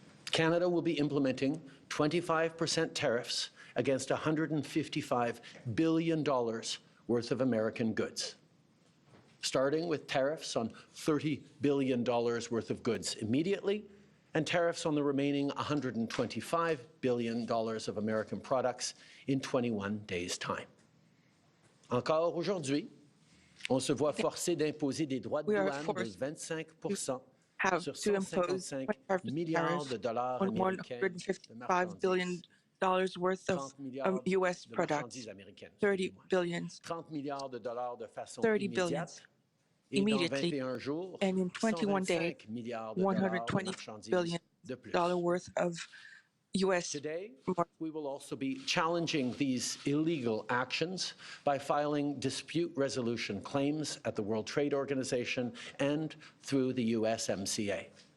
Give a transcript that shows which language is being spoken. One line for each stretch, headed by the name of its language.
English: Canada will be implementing 25% tariffs against $155 billion worth of American goods, starting with tariffs on $30 billion worth of goods immediately, and tariffs on the remaining $125 billion of American products in 21 days' time.
French: Encore aujourd'hui, on se voit forcé d'imposer des droits de douane de 25% sur 155 milliards de dollars américains
English: $155 billion worth of U.S. products, 30 billion, 30 billion immediately, and in 21 days, $120 billion worth of U.S. Today, we will also be challenging these illegal actions by filing dispute resolution claims at the World Trade Organization and through the USMCA.